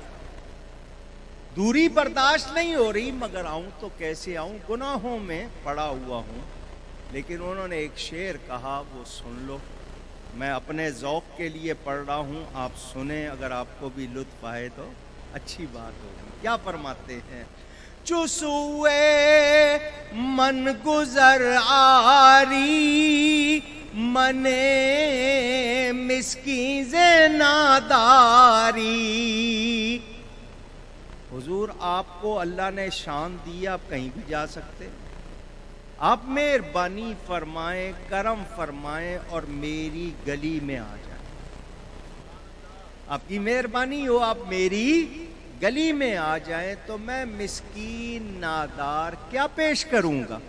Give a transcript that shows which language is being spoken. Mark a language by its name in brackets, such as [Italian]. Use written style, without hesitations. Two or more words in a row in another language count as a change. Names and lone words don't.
[Urdu] دوری برداشت نہیں ہو رہی، مگر آؤں تو کیسے آؤں؟ گناہوں میں پڑا ہوا ہوں۔ لیکن انہوں نے ایک شعر کہا، وہ سن لو۔ میں اپنے ذوق کے لیے پڑھ رہا ہوں، آپ سنیں، اگر آپ کو بھی لطف آئے تو اچھی بات ہوگی۔ کیا فرماتے ہیں؟ [Persian] چسوئے من گزر آری من مسکین ز ناداری۔ [Urdu] حضور آپ کو اللہ نے شان دی، آپ کہیں بھی جا سکتے، آپ مہربانی فرمائیں، کرم فرمائیں اور میری گلی میں آ جائیں۔ آپ کی مہربانی ہو، آپ میری گلی میں آ جائیں تو میں مسکین نادار کیا پیش کروں گا؟